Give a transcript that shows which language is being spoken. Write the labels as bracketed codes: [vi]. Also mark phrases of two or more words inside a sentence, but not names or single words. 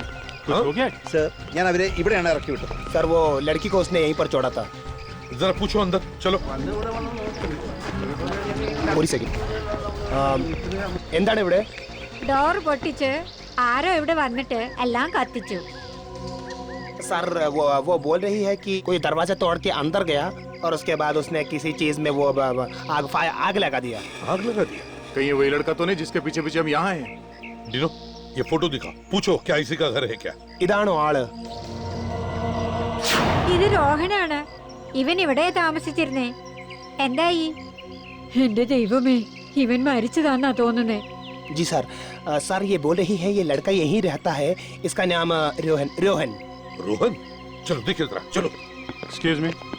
[hi] कुछ हो गया? [ml] सर ഞാൻ അവരെ ഇവിടെയാണ് ഇറക്കി വിട്ടത്. [hi] सर वो लड़की को उसने यहीं पर छोड़ा था। जरा पूछो अंदर, चलो। [ml] ഒരു സെക്കൻഡ്, എന്താണ് ഇവിടെ? ഡോർ പൊട്ടിച്ച് ആരോ ഇവിടെ വന്നിട്ട് എല്ലാം കത്തിച്ചു. [hi] सर वो बोल रही है कि कोई दरवाजा तोड़ के अंदर गया और उसके बाद उसने किसी चीज में वो आग लगा दिया। आग लगा दिया? कहीं वही लड़का तो नहीं जिसके पीछे पीछे हम यहाँ हैं? डिनो, ये फोटो दिखा, पूछो क्या इसी का घर है क्या? [ml] ഇതാണോ ആള്? ഇത് രോഹനാണ്. ഇവൻ ഇവിടെ താമസിച്ചിരുന്നേ. എന്തായി? എന്റെ ദൈവമേ, ഇവൻ മരിച്ചതാന്നാ തോന്നുന്നേ. [hi] जी सर, सर ये बोल रही है ये लड़का यहीं रहता है, इसका नाम रोहन। रोहन? चलो देखिए जरा, चलो। [en] excuse me.